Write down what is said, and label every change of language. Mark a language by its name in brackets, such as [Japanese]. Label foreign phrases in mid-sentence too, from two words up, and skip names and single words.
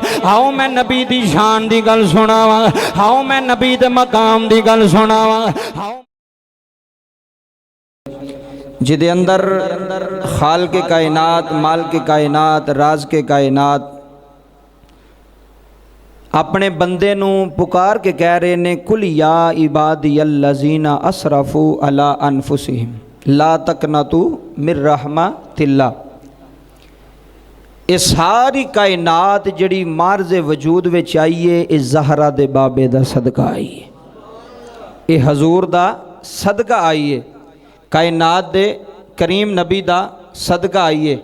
[Punjabi] ਆਓ ਮੈਂ ਨਬੀ ਦੀ ਸ਼ਾਨ ਦੀ ਗੱਲ ਸੁਣਾਵਾਂ, ਆਓ ਮੈਂ ਨਬੀ ਦੇ ਮਕਾਮ ਦੀ ਗੱਲ ਸੁਣਾਵਾਂ। ਜਿਦੇ ਅੰਦਰ ਖ਼ਾਲਿਕ ਏ ਕਾਇਨਾਤ, ਮਾਲਿਕ ਏ ਕਾਇਨਾਤ, ਰਾਜ ਕੇ ਕਾਇਨਾਤ ਆਪਣੇ ਬੰਦੇ ਨੂੰ ਪੁਕਾਰ ਕੇ ਕਹਿ ਰਹੇ ਨੇ, [Arabic] قل يا عبادي الذين أسرفوا على أنفسهم لا تقنطوا من رحمة الله. [Punjabi] ਯੇ ਸਾਰੀ ਕਾਇਨਾਤ ਜੇੜ੍ਹੀ ਮਾਰਜ਼ ਵਜੂਦ ਵਿੱਚ ਆਈ ਹੈ, ਯੇ ਜ਼ਹਿਰਾ ਦੇ ਬਾਬੇ ਦਾ ਸਦਕਾ ਆਈ ਹੈ, ਯੇ ਹਜ਼ੂਰ ਦਾ ਸਦਕਾ ਆਈ ਹੈ, ਕਾਇਨਾਤ ਦੇ ਕਰੀਮ ਨਬੀ ਦਾ ਸਦਕਾ ਆਈ ਹੈ।